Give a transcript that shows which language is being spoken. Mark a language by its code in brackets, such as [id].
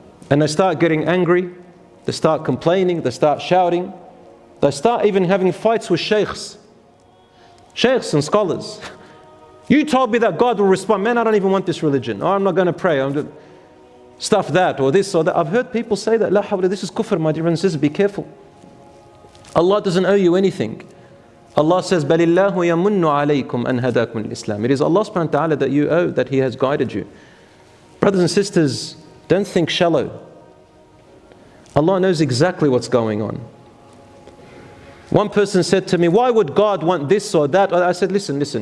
[en] And they start getting angry, they start complaining, they start shouting, they start even having fights with sheikhs and scholars. You told me that God will respond. Man, I don't even want this religion. Oh, I'm not going to pray. I'm just stuff that or this or that. I've heard people say that. La hawla, this is kufr, my dear brothers and sisters. Be careful. Allah doesn't owe you anything. Allah says, [ar] بَلِ اللَّهُ يَمُنُّ عَلَيْكُمْ أَنْ هَدَاكُمْ الْإِسْلَامِ. [en] It is Allah subhanahu wa ta'ala that you owe, that He has guided you. Brothers and sisters, don't think shallow. Allah knows exactly what's going on. One person said to me, why would God want this or that? I said, listen.